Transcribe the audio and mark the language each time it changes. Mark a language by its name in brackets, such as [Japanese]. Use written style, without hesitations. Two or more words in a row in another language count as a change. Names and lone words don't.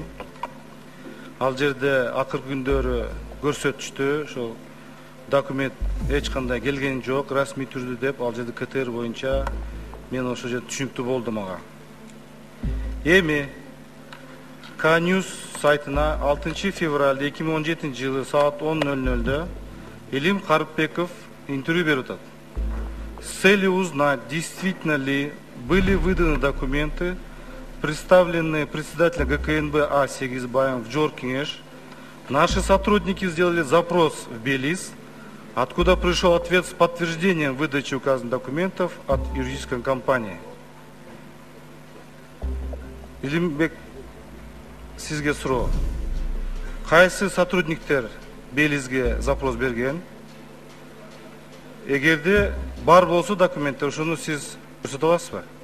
[Kyrgyz] Ал жерде акыркы күндөрү көрсөтүштү, ошол документ эч кандай келген жок, расмий түрдө деп, ал жерде КТР боюнча мен ошол жерде түшүнүктүү болду мага. Эми K-News сайтына 6 февраль 2017 жылы саат 10:00 Илим Карыпбеков интервью берип атат. [Russian] С целью узнать, действительно ли были выданы документы, представленные председателем ГКНБ А. Сегизбаевым в Джоркинеш, наши сотрудники сделали запрос в Белиз, откуда пришел ответ с подтверждением выдачи указанных документов от юридической компании. [Kyrgyz] Илимбек, сизге суроо. Кайсы сотрудниктер Белизге запрос берген? Эгерде бар болсо документтер, ошону сиз көрсөтө аласызбы?